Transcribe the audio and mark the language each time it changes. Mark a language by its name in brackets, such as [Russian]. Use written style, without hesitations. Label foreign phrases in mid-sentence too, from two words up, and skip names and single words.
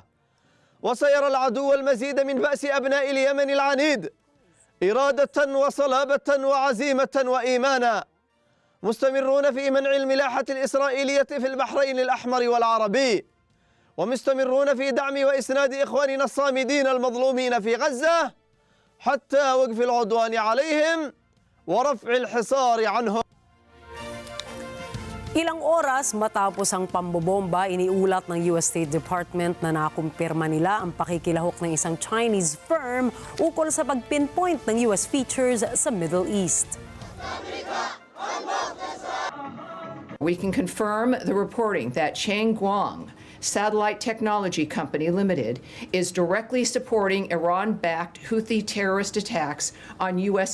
[Arabic] وسيرى العدو المزيد من بأس أبناء اليمن العنيد إرادة وصلابة وعزيمة وإيمانا، مستمرون في منع الملاحة الإسرائيلية في البحرين الأحمر والعربي، ومستمرون في دعم وإسناد إخواننا الصامدين المظلومين في غزة حتى وقف العدوان عليهم ورفع الحصار عنهم. [Filipino] Ilang oras matapos ang pambobomba, iniulat ng US State Department na nakumpirma nila ang pakikilahok ng isang [English] Chinese firm [Filipino] ukol sa pag-pinpoint ng [English] US features [Filipino] sa Middle East. [English] We can confirm the reporting that Changguang Satellite Technology Company Limited is directly supporting Iran-backed Houthi terrorist attacks on U.S.